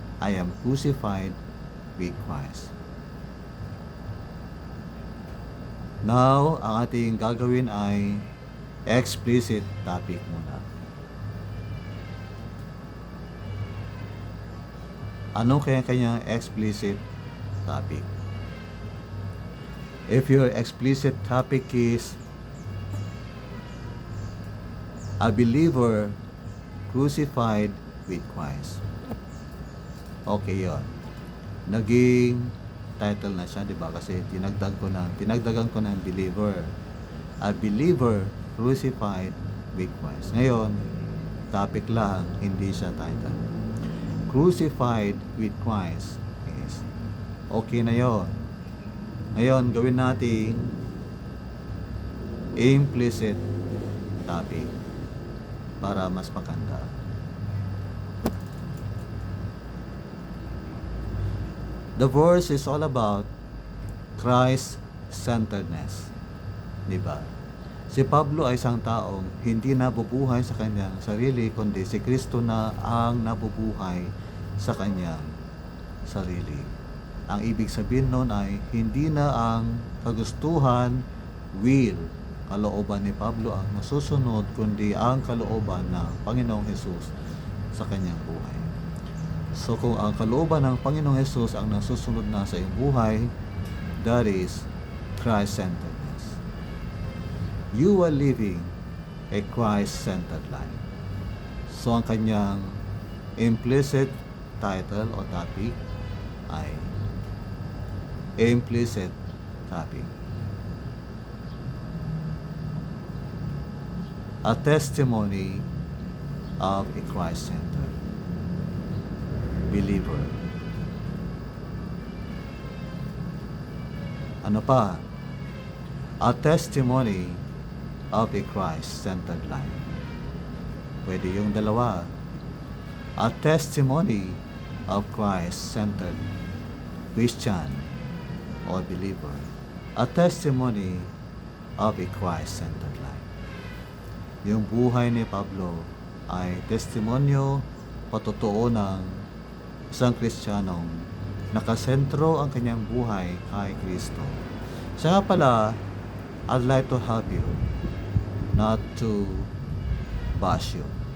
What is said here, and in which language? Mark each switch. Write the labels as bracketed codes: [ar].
[en] I am crucified with Christ. [tl] Now, ang ating gagawin ay explicit topic muna. Ano kaya kanyang explicit topic? [en] If your explicit topic is a believer crucified with Christ. [tl] Okay yun. Naging title na siya, di ba? Kasi tinagdagan ko ng believer. [en] A believer crucified with Christ. [tl] Ngayon, topic lang, hindi siya title. [en] Crucified with Christ is okay [tl] na yon. Ngayon, gawin natin implicit topic para mas maganda. [en] The verse is all about Christ-centeredness. [tl] Diba? Si Pablo ay isang taong hindi nabubuhay sa kanyang sarili, kundi si Kristo na ang nabubuhay sa kanyang sarili. Ang ibig sabihin nun ay hindi na ang kagustuhan, will, kalooban ni Pablo ang masusunod, kundi ang kalooban ng Panginoong Hesus sa kanyang buhay. So kung ang kalooban ng Panginoong Hesus ang nasusunod na sa iyong buhay, [en] that is Christ-centeredness. You are living a Christ-centered life. [tl] So ang kanyang implicit title o topic ay implicit topic. [en] A testimony of a Christ-centered believer. [tl] Ano pa? [en] A testimony of a Christ-centered life. [tl] Pwede yung dalawa. [en] A testimony of Christ-centered Christian or believer. A testimony of a Christ-centered life. [tl] Yung buhay ni Pablo ay testimonyo, patotoo ng isang Kristiyanong nakasentro ang kanyang buhay kay Kristo. Siya nga pala, [en] I'd like to help you not to bash you.